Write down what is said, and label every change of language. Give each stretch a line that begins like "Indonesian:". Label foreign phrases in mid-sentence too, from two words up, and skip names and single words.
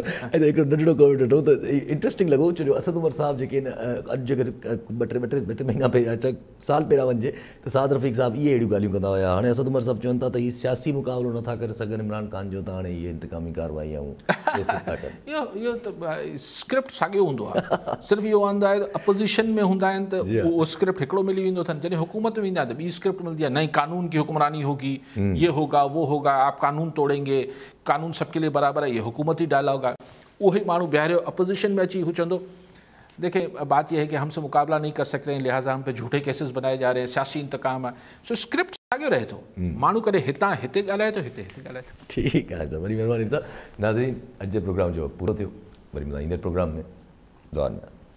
Sindhi: ऐं हिकिड़ो नंढिड़ो कमेंट ॾिठो त इंट्रस्टिंग लॻो, छो जो असद उमर साहब जेके अॼु जेकर ॿ टे महीना पहिरियां साल पहिरियां वञिजे त साद रफ़ीक साहब इहे अहिड़ियूं ॻाल्हियूं कंदा हुया। हाणे असद उमर साहब चवनि था त हीउ सियासी मुक़ाबिलो नथा करे सघनि इमरान ख़ान जो, त हाणे इहे इंतकामी कार्रवाई ऐं केसिस था कनि। इहो त स्क्रिप्ट साॻियो हूंदो आहे, सिर्फ़ु इहो हूंदो आहे अपोज़िशन में हूंदा आहिनि त उहो स्क्रिप्ट हिकिड़ो मिली वेंदो अथनि, जॾहिं हुकूमत में ईंदा त ॿी स्क्रिप्ट मिलंदी आहे,
Urdu: نئی قانون کی حکمرانی ہوگی، یہ ہوگا وہ ہوگا، آپ قانون توڑیں گے، قانون سب کے لیے برابر ہے، یہ حکومتی ڈائیلاگ ہے.
Sindhi: वही मानू बिहारियो अपोजिशन में अची हू चंदो
Urdu: دیکھیے بات یہ ہے کہ ہم سے مقابلہ نہیں کر سک رہے ہیں، لہٰذا ہم پہ جھوٹے کیسز بنائے جا رہے ہیں، سیاسی انتقام ہے.
Sindhi: सो स्क्रिप्ट साॻियो रहे थो, माण्हू कॾहिं हितां हिते ॻाल्हाए थो, हिते हिते ॻाल्हाए थो। ठीकु आहे सर, वरी महिरबानी साहब। नाज़रीन अॼु जे प्रोग्राम जो पूरो थियो, वरी ईंदड़ प्रोग्राम में दुआ में।